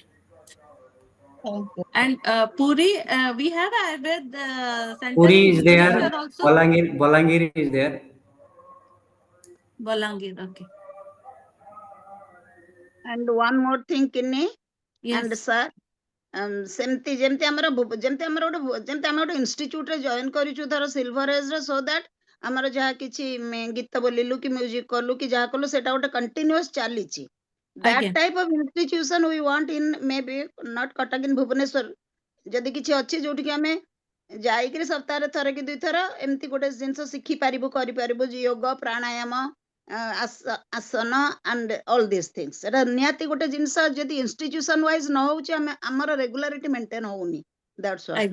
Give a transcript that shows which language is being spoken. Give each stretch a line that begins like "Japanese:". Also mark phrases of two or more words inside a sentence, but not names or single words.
English: Thank you. And Puri, we have Ayurveda center Puri in is there, Bhubaneswar also. Balangir is there. Balangir, okay. And one more thing, Kinney and Yes. sir.
Odia: ସେମିତି ଯେମିତି ଆମର ଯେମିତି ଆମେ ଗୋଟେ ଇନଷ୍ଟିଚ୍ୟୁଟରେ ଜଏନ୍ କରିଛୁ ଧର ସିଲଭରେଜରେ
English: so that
Odia: ଆମର ଯାହା କିଛି ଗୀତ ବୋଲିଲୁ କି ମ୍ୟୁଜିକ୍ କଲୁ କି ଯାହା କଲୁ ସେଟା ଗୋଟେ କଣ୍ଟିନ୍ୟୁଅସ୍ ଚାଲିଛି ଦ୍ୟାଟ୍ ଆଜ୍ଞା।
English: type of institution we want in may be not Cuttack in Bhubaneswar
Odia: ଯଦି କିଛି ଅଛି ଯୋଉଠିକି ଆମେ ଯାଇକିରି ସପ୍ତାହରେ ଥରେ କି ଦୁଇଥର ଏମିତି ଗୋଟେ ଜିନିଷ ଶିଖିପାରିବୁ କରିପାରିବୁ ଯୋଗ ପ୍ରାଣାୟାମ ଆସନ
English: and all this things
Odia: ଏଟା ନିହାତି ଗୋଟେ ଜିନିଷ ଯଦି
English: institution wise
Odia: ନ ହଉଛି ଆମର
English: regularity maintain
Odia: ହଉନି
English: that's why